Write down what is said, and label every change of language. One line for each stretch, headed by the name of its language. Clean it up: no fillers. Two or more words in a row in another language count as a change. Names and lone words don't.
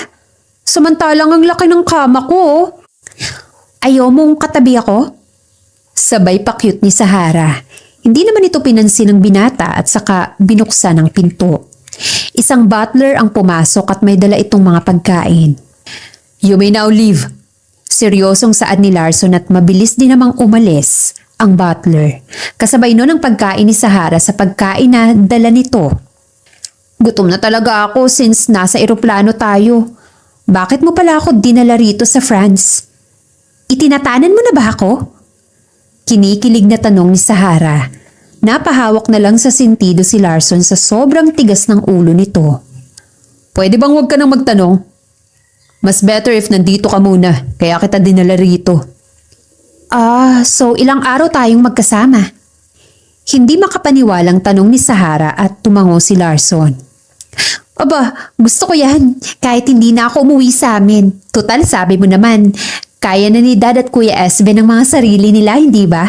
Filipino: Samantalang ang laki ng kama ko. Ayaw mong katabi ako? Sabay pa cute ni Sahara. Hindi naman ito pinansin ng binata at saka binuksan ang pinto. Isang butler ang pumasok at may dala itong mga pagkain.
English: You may now leave.
Filipino: Seryosong saad ni Larson at mabilis din namang umalis ang butler. Kasabay nun ang pagkain ni Sahara sa pagkain na dala nito. Gutom na talaga ako since nasa eroplano tayo. Bakit mo pala ako dinala rito sa France? Itinatanan mo na ba ako? Kinikilig na tanong ni Sahara. Napahawak na lang sa sentido si Larson sa sobrang tigas ng ulo nito. Pwede bang huwag ka nang magtanong? Mas
English: better if
Filipino: nandito ka muna, kaya kita dinala rito. So ilang araw tayong magkasama? Hindi makapaniwalang tanong ni Sahara at tumango si Larson. Aba, gusto ko yan. Kahit hindi na ako umuwi sa amin. Total, sabi mo naman, kaya na ni Dad at Kuya Esben ang mga sarili nila, hindi ba?